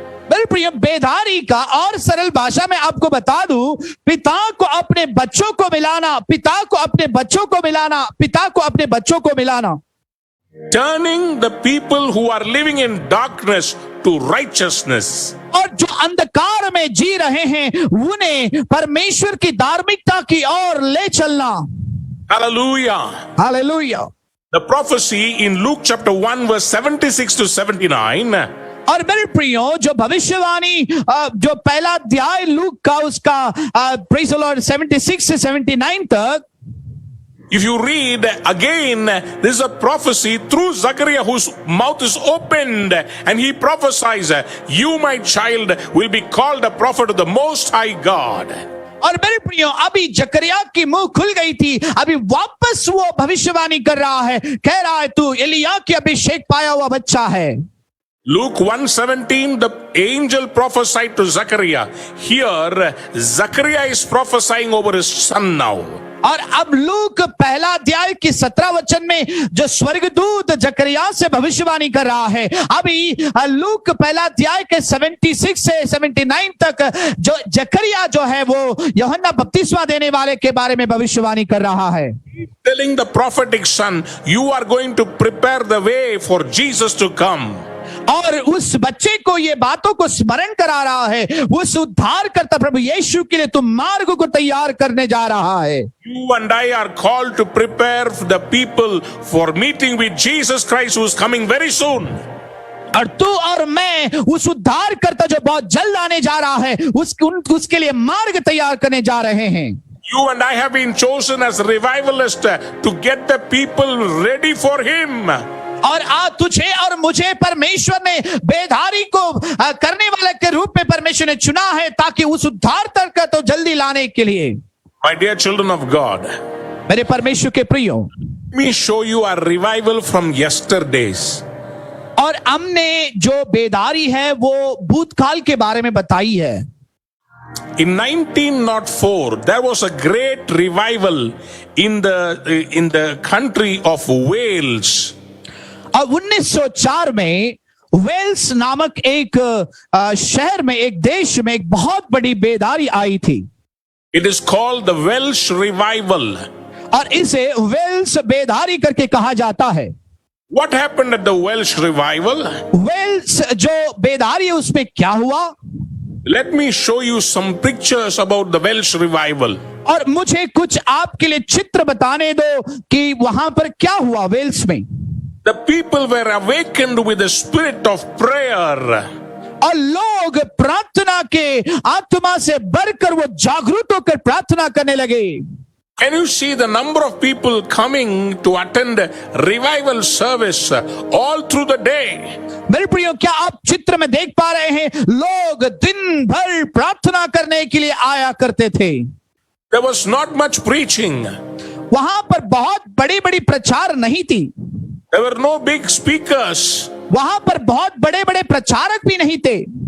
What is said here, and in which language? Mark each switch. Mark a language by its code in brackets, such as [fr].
[hi] मेरे प्रिय, बेदारी का और सरल भाषा में आपको बता दूं, पिता को अपने बच्चों को मिलाना, पिता को अपने बच्चों को मिलाना, पिता को अपने बच्चों को मिलाना। [en] Turning the people who are living in darkness to righteousness. [hi] और जो अंधकार में जी रहे हैं उन्हें परमेश्वर की धार्मिकता की ओर ले चलना। [en] Hallelujah. [hi] Hallelujah. [en] The prophecy in Luke chapter 1 verse 76 to 79. [hi] और मेरे प्रियो, जो भविष्यवाणी जो पहला अध्याय लूक का उसका [en] praise the lord [hi] 76 से 79 तक, [en] if you read again, this is a prophecy through Zechariah whose mouth is opened and he prophesies, you my child will be called a prophet of the most high God. [hi] और मेरे प्रियो, अभी जकरिया की मुंह खुल गई थी, अभी वापस वो भविष्यवाणी कर रहा है, कह रहा है तू एलिया के अभिषेक पाया हुआ बच्चा है। [en] Luke 1:17, the angel prophesied to Zechariah. Here, Zechariah is prophesying over his son now. [hi] और अब लूक पहला अध्याय की 17 वचन में जो स्वर्गदूत जकरिया से भविष्यवाणी कर रहा है, अभी लूक पहला अध्याय के 76 से 79 तक जो जकरिया जो है वो यूहन्ना बपतिस्मा देने वाले के बारे में भविष्यवाणी कर रहा है। [en] Telling the prophetic son, you are going to prepare the way for Jesus to come. [hi] और उस बच्चे को ये बातों को स्मरण करा रहा है, उस उद्धार करता प्रभु यीशु के लिए तुम मार्ग को तैयार करने जा रहा है। [en] You and I are called to prepare the people for meeting with Jesus Christ who is coming very soon. [hi] और तू और मैं उस उद्धार करता जो बहुत जल्द आने जा रहा है उसके लिए मार्ग तैयार करने जा रहे हैं। [en] You and I have been chosen as revivalists to get the people ready for him. [hi] और आज तुझे और मुझे परमेश्वर ने बेधारी को करने वाले के रूप में परमेश्वर ने चुना है ताकि उस उद्धार तक तो जल्दी लाने के लिए। [en] My dear children of God, [hi] मेरे परमेश्वर के प्रियो, [en] let me show you a revival from yesterdays. [hi] और हमने जो बेदारी है वो भूतकाल के बारे में बताई है। [en] In 1904, there was a great revival in the country of Wales. [hi] और 1904 में वेल्स नामक एक शहर में, एक देश में एक बहुत बड़ी बेदारी आई थी [en] It is called the Welsh Revival. [hi] और इसे वेल्स बेदारी करके कहा जाता है। [en] What happened at the Welsh Revival? [hi] Wales जो बेदारी है उसमें क्या हुआ? [en] Let me show you some pictures about the Welsh Revival. [hi] और मुझे कुछ आपके लिए चित्र बताने दो कि वहां पर क्या हुआ वेल्स में। [en] The people were awakened with the spirit of prayer. [hi] और लोग प्रार्थना के आत्मा से बढ़कर वो जागरूक होकर प्रार्थना करने लगे। [en] Can you see the number of people coming to attend revival service all through the day? [hi] मेरे प्रियो, क्या आप चित्र में देख पा रहे हैं? लोग दिन भर प्रार्थना करने के लिए आया करते थे। [en] There was not much preaching. [hi] वहां पर बहुत बड़ी बड़ी प्रचार नहीं थी। [en] There were no big speakers. [hi] वहां पर बहुत बड़े बड़े प्रचारक भी नहीं थे।